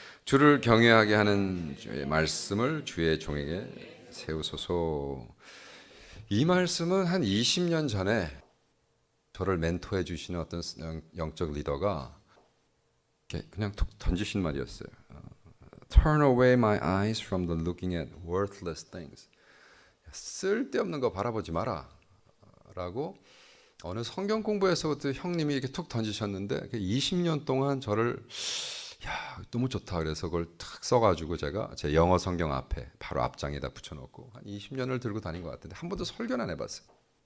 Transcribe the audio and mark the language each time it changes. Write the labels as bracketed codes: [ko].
[ko] 주를 경외하게 하는 주의 말씀을 주의 종에게 세우소서. 이 말씀은 한 20년 전에 저를 멘토해 주시는 어떤 영적 리더가 그냥 툭 던지신 말이었어요. [en] Turn away my eyes from the looking at worthless things. [ko] 쓸데없는 거 바라보지 마라 라고 어느 성경 공부에서부터 형님이 이렇게 툭 던지셨는데 20년 동안 저를 너무 좋다 그래서 그걸 탁 써가지고 제가 제 영어 성경 앞에 바로 앞장에다 붙여놓고 한 20년을 들고 다닌 것 같은데 한 번도 설교는 안 해봤어요.